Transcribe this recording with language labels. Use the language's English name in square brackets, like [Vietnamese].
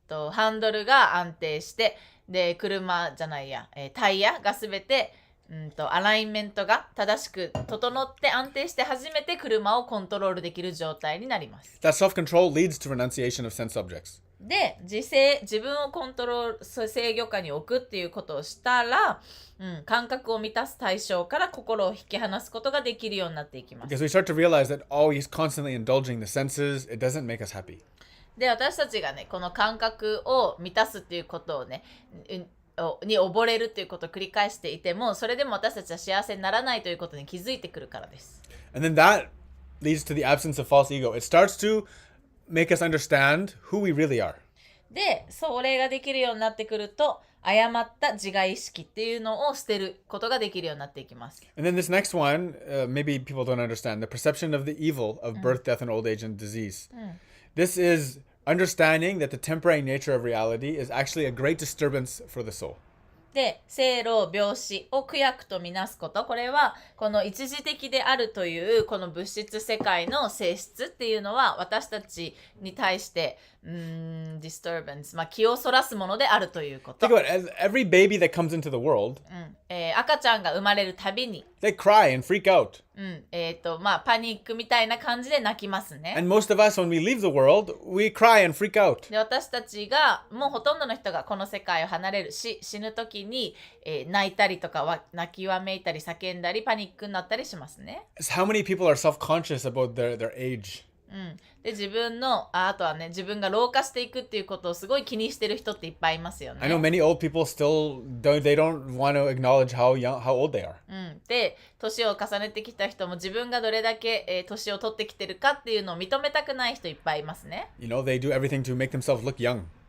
[Japanese] ハンドルが安定して、で車じゃないや、タイヤがすべてアライメントが正しく整って安定して初めて車をコントロールできる状態になります。 [English] That self-control leads to renunciation of sense objects. [Japanese] で、自分をコントロール、制御下に置くっていうことをしたら、感覚を満たす対象から心を引き離すことができるようになっていきます。 [English] Because we start to realize that always constantly indulging the senses, it doesn't make us happy. [Japanese] で、私たちがね、この感覚を満たすっていうことをね、に溺れるっていうことを繰り返していても、それでも私たちは幸せにならないということに気づいてくるからです。 [English] And then that leads to the absence of false ego. It starts to make us understand who we really are. [Japanese] で、それができるようになってくると、誤った自我意識っていうのを捨てることができるようになっていきます。 [English] And then this next one, maybe people don't understand, the perception of the evil of birth, death, and old age and disease. This is understanding that the temporary nature of reality is actually a great disturbance for the soul. [Japanese] で、生老病死を苦役とみなすこと、これはこの一時的であるというこの物質世界の性質っていうのは私たちに対してdisturbance、気をそらすものであるということ。 [English] Think about it, as every baby that comes into the world, [Japanese] 赤ちゃんが生まれるたびに、 [English] they cry and freak out. [Japanese] パニックみたいな感じで泣きますね。 [English] And most of us, when we leave the world, we cry and freak out. [Japanese] で、私たちがもうほとんどの人がこの世界を離れる死ぬ時に、泣いたりとか泣きわめいたり叫んだりパニックになったりしますね。 [English] It's how many people are self-conscious about their age. [Japanese] で、あとはね、自分が老化していくっていうことをすごい気にしてる人っていっぱいいますよね。 [English] I know many old people still don't want to acknowledge how old they are. [Japanese] で、年を重ねてきた人も自分がどれだけ、年を取ってきてるかっていうのを認めたくない人いっぱいいますね。 [English] You know, they do everything to make themselves look young.